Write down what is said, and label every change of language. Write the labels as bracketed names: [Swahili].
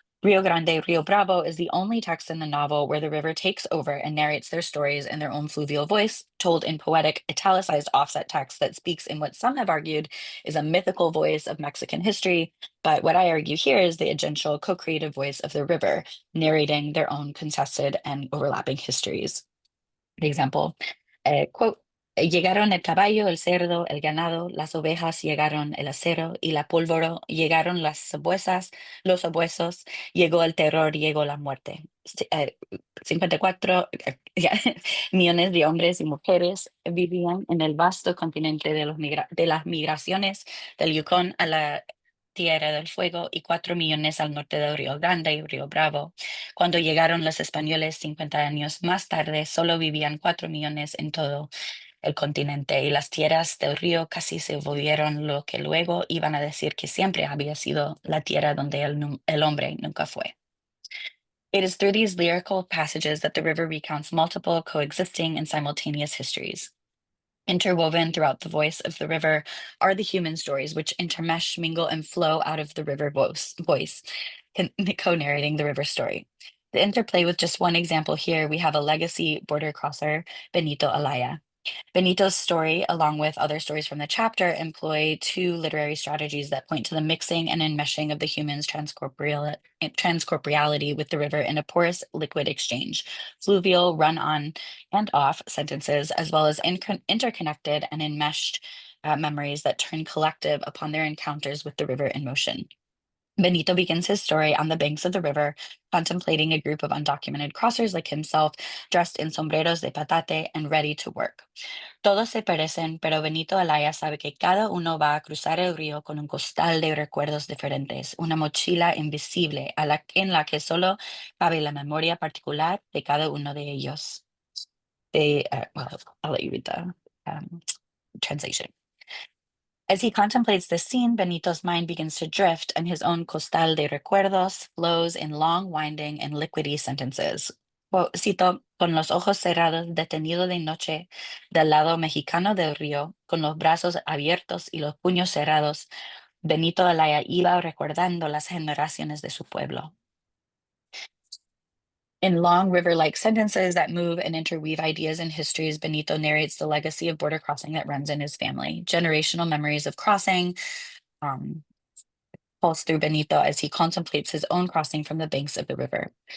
[English] Rio Grande, Rio Bravo is the only text in the novel where the river takes over and narrates their stories in their own fluvial voice, told in poetic, italicized offset text that speaks in what some have argued is a mythical voice of Mexican history, but what I argue here is the agential co-creative voice of the river, narrating their own contested and overlapping histories. For example, quote, [Spanish] llegaron el caballo, el cerdo, el ganado, las ovejas, llegaron el acero y la pólvora, llegaron las sabuesas, los sabuesos, llegó el terror, llegó la muerte. 54 millones de hombres y mujeres vivían en el vasto continente de las migraciones del Yukon a la Tierra del Fuego y 4 millones al norte del Río Grande y Río Bravo. Cuando llegaron los españoles 50 años más tarde, solo vivían 4 millones en todo el continente y las tierras del río casi se volvieron lo que luego iban a decir que siempre había sido la tierra donde el hombre nunca fue. [English] It is through these lyrical passages that the river recounts multiple coexisting and simultaneous histories. Interwoven throughout the voice of the river are the human stories which intermesh, mingle, and flow out of the river voice, co-narrating the river story. To interplay with just one example here, we have a legacy border crosser, Benito Alaya. Benito's story, along with other stories from the chapter, employ two literary strategies that point to the mixing and enmeshing of the human's transcorporeality with the river in a porous liquid exchange, fluvial, run on and off sentences, as well as interconnected and enmeshed memories that turn collective upon their encounters with the river in motion. Benito begins his story on the banks of the river, contemplating a group of undocumented crossers like himself, dressed in [Spanish] sombreros de patate [English] and ready to work. [Spanish] Todos se parecen, pero Benito Alaya sabe que cada uno va a cruzar el río con un costal de recuerdos diferentes, una mochila invisible en la que solo cabe la memoria particular de cada uno de ellos. [English] Well, I'll let you read the translation. As he contemplates this scene, Benito's mind begins to drift, and his own [Spanish] costal de recuerdos [English] flows in long, winding, and liquidy sentences. Quote, [Spanish] cito, con los ojos cerrados, detenido de noche, del lado mexicano del río, con los brazos abiertos y los puños cerrados, Benito Alaya iba recordando las generaciones de su pueblo. [English] In long river-like sentences that move and interweave ideas and histories, Benito narrates the legacy of border crossing that runs in his family. Generational memories of crossing pulse through Benito as he contemplates his own crossing from the banks of the river.